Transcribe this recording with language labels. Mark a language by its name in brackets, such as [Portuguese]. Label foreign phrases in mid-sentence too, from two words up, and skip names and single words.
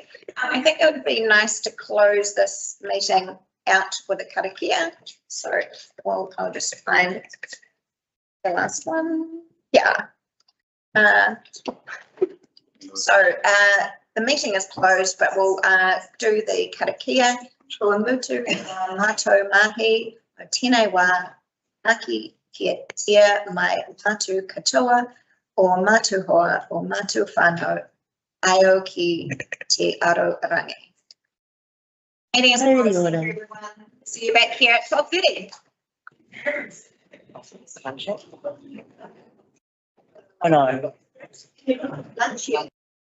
[English] I think it would be nice to close this meeting out with a karakia. So, well, I'll just find the last one. Yeah. The meeting is closed, but we'll do the karakia. [Māori] Tua mutu mātou mahi o tēnei wā aki kia tia mai mātou katoa o mātou hoa o mātou whānau aio ki te aro rangi. [English] Meeting is closed, everyone. See you back here at 12:30. I know. Lunch.